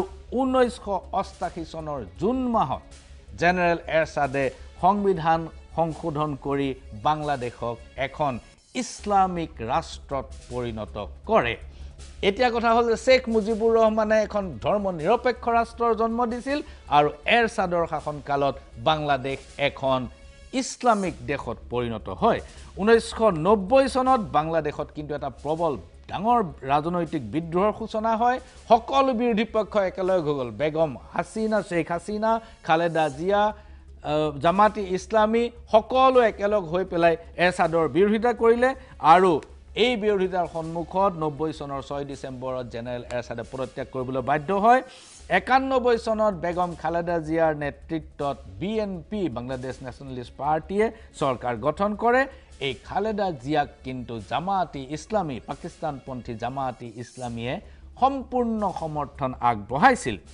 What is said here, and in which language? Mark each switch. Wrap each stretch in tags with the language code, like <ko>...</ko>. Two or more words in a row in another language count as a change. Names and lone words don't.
<as>1988 চনৰ জুন মাহত জেনেৰেল এৰছাদে সংবিধান সংশোধন কৰি বাংলাদেশক এখন ইছলামিক ৰাষ্ট্ৰত পৰিণত কৰে এতিয়া কথা হ'ল যে শেখ মুজিবুৰ ৰহমানে এখন ধৰ্ম নিৰপেক্ষ ৰাষ্ট্ৰৰ জন্ম দিছিল আৰু এৰছাদৰ শাসনকালত বাংলাদেশ এখন ইছলামিক দেশত পৰিণত হয় 1990 চনত বাংলাদেশত কিন্তু এটা প্ৰবল ডাঙৰ ৰাজনৈতিক বিদ্ৰোহৰ সূচনা হয় সকলো বিৰোধী পক্ষ একেলগে হৈ গ'ল বেগম হাসিনা শেখ হাসিনা খালেদা জিয়া জামাতি ইছলামী সকলো একেলগ হৈ পেলাই এৰছাদৰ বিৰোধিতা কৰিলে আৰু এই বিৰোধিতাৰ সন্মুখত 90 চনৰ 6 ডিচেম্বৰত জেনেৰেল এৰছাদে পদত্যাগ কৰিবলৈ বাধ্য হয় 91 চনত বেগম খালেদা জিয়াৰ নেতৃত্বত বিএনপি বাংলাদেশ নেশ্যনেলিষ্ট পাৰ্টিয়ে চৰকাৰ গঠন কৰে এই খালেদা জিয়াক কিন্তু জামাতি ইছলামী পাকিস্তানপন্থী জামাতি ইছলামীয়ে সম্পূৰ্ণ সমৰ্থন আগবঢ়াইছিল</as>